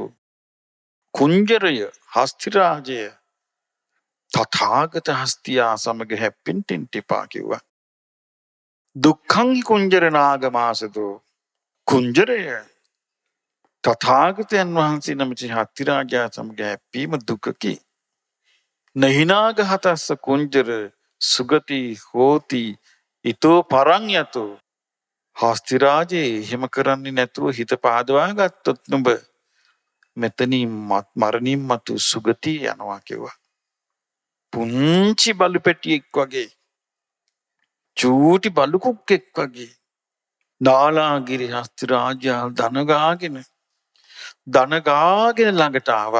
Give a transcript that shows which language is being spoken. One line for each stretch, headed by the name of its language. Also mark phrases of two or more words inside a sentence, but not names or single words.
Sinhala: කුංජරය හස්ති රාජය තථාගත හස්තියා සමග හැප්පෙන්න එපා කිව්වා.
Pali: දුක්ඛං කුංජර නාගමාසදෝ.
Sinhala: කුංජරය තථාගතයන් වහන්සේ නමැති හස්ති රාජයා සමග හැප්පීම දුකකි.
Pali: නහිනාග හතස්ස කුංජර සුගති හෝති ඊතෝ පරං යතෝ.
Sinhala: හස්ති රාජේ එහෙම කරන්නේ නැතුව හිත පාදවා ගත්තොත් නුඹ මෙතනින් මරණින් මතු සුගතිය යනවා කිව්වා. පුංචි බලු පැටියෙක් වගේ චූටි බලු කුක්කෙක් වගේ නාලාගිරි හස්ති රාජයා දන ගාගෙන ළඟට ආවා.